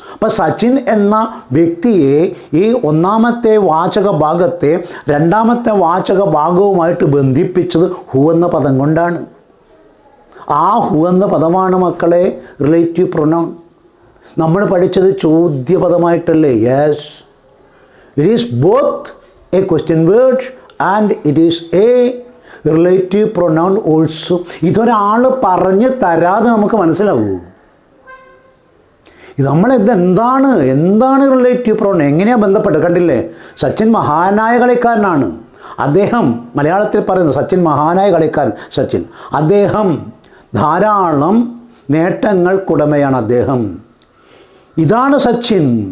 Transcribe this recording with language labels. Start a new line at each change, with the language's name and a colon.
Malayalam: അപ്പോൾ സച്ചിൻ എന്ന വ്യക്തിയെ ഈ ഒന്നാമത്തെ വാചക ഭാഗത്തെ രണ്ടാമത്തെ വാചക ഭാഗവുമായിട്ട് ബന്ധിപ്പിച്ചത് ഹു എന്ന പദം കൊണ്ടാണ്. ആ ഹു എന്ന പദമാണ് മക്കളെ റിലേറ്റീവ് പ്രൊനൗൺ. നമ്മൾ പഠിച്ചത് ചോദ്യപദമായിട്ടല്ലേ?
English: Yes, it is both a question word and it is a relative pronoun also.
Malayalam: ഇതൊരാൾ പറഞ്ഞ് തരാതെ നമുക്ക് മനസ്സിലാവൂ. ഇത് എന്താണ് റിലേറ്റീവ് പ്രൊനൗൺ, എങ്ങനെയാണ് ബന്ധപ്പെട്ട്? കണ്ടില്ലേ, സച്ചിൻ മഹാനായ കളിക്കാരനാണ്. അദ്ദേഹം, മലയാളത്തിൽ പറയുന്നു സച്ചിൻ മഹാനായ കളിക്കാരൻ സച്ചിൻ. അദ്ദേഹം ധാരാളം നേട്ടങ്ങൾക്കുടമയാണ് അദ്ദേഹം. ഇതാണ് സച്ചിൻ.